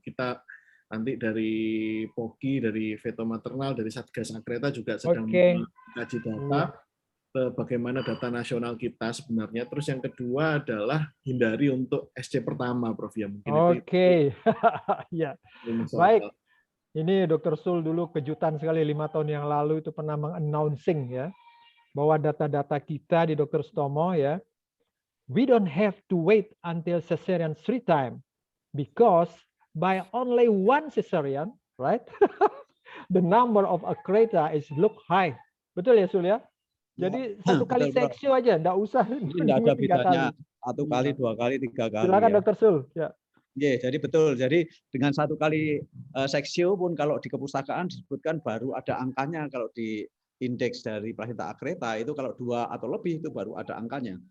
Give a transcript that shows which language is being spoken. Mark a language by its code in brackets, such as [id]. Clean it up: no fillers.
[id] Kita nanti dari POGI, dari Veto Maternal, dari Satgas Akreta juga sedang mengkaji data bagaimana data nasional kita sebenarnya. Terus yang kedua adalah hindari untuk SC pertama, Prof. Ya mungkin ya. Baik. Ini Dr. Sul dulu kejutan sekali 5 tahun yang lalu itu pernah meng-announcing ya bahwa data-data kita di Dr. [en] Sutomo ya, we don't have to wait until cesarean 3 times because by only 1 cesarean, right? The number of akreta is look high. [id] Betul ya Sul ya? Jadi satu kali seksio aja, enggak usah tidak ada bedanya 1 kali, 2 kali, 3 kali. Silakan ya. Dr. Sul. Ya. Jadi betul. Jadi dengan 1 kali seksio pun kalau di kepustakaan disebutkan baru ada angkanya. Kalau di indeks dari plasenta akreta itu kalau 2 atau lebih itu baru ada angkanya.